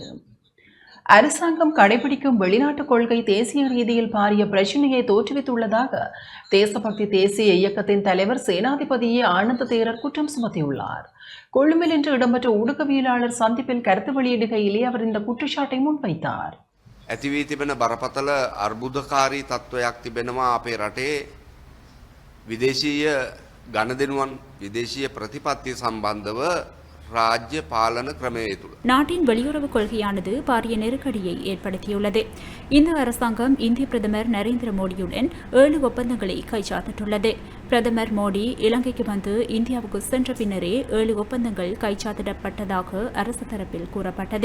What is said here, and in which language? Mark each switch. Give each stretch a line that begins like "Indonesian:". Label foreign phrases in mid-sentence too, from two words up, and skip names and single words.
Tamil: அரசாங்கம் கடைபிடிக்கும் வெளிநாட்டு கொள்கை தேசிய ரீதியில் பாரிய பிரச்சினையை தோற்றுவித்துள்ளதாக தேசபக்தி தேசிய இயக்கத்தின் தலைவர் சேனாதிபதியே ஆனந்த தேரர் குற்றம் சுமத்தியுள்ளார். கொழும்பில் இன்று இடம்பெற்ற ஊடகவியலாளர் சந்திப்பில் கருத்து வெளியிடுகையிலே அவர் இந்த குற்றச்சாட்டை முன்வைத்தார்.
Sinhala: ඇතිවී තිබෙන බරපතල අර්බුදකාරී තත්ත්වයක් තිබෙනවා අපේ රටේ විදේශීය ගණදෙනුවන් විදේශීය ප්‍රතිපත්ති සම්බන්ධව රාජ්‍ය පාලන ක්‍රමයේ තුල
Tamil: நாட்டின் வெளியுறவு கொள்கையானது பாரிய நெருக்கடியை ஏற்படுத்தியுள்ளது. இந்த அரசாங்கம் இந்திய பிரதமர் நரேந்திர மோடியுடன் 7 ஒப்பந்தங்களை கைச்சாத்திட்டுள்ளது. பிரதமர் மோடி இலங்கைக்கு வந்து இந்தியாவுக்கு சென்ற பின்னரே 7 ஒப்பந்தங்கள் கைச்சாத்திடப்பட்டதாக அரசு தரப்பில் கூறப்பட்டது.